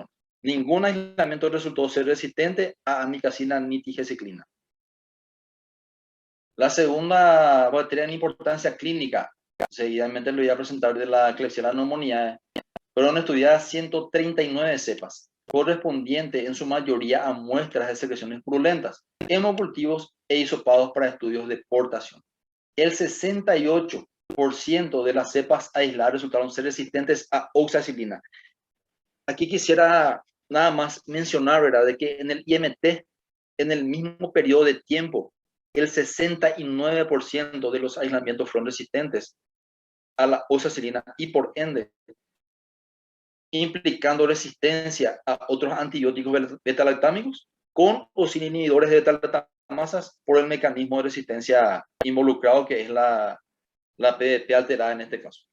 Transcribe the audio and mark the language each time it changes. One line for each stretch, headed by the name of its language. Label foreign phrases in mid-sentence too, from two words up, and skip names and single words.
Spanish: Ningún aislamiento resultó ser resistente a amikacina ni tigecyclina. La segunda bacteria en importancia clínica, seguidamente lo voy a presentar, de la Klebsiella pneumoniae, fueron estudiadas 139 cepas, correspondientes en su mayoría a muestras de secreciones purulentas, hemocultivos e hisopados para estudios de portación. El 68% de las cepas aisladas resultaron ser resistentes a oxacilina. Aquí quisiera nada más mencionar, ¿verdad?, de que en el IMT, en el mismo periodo de tiempo, el 69% de los aislamientos fueron resistentes a la oxacilina y por ende implicando resistencia a otros antibióticos beta-lactámicos con o sin inhibidores de beta-lactamasas por el mecanismo de resistencia involucrado, que es la PDP alterada en este caso.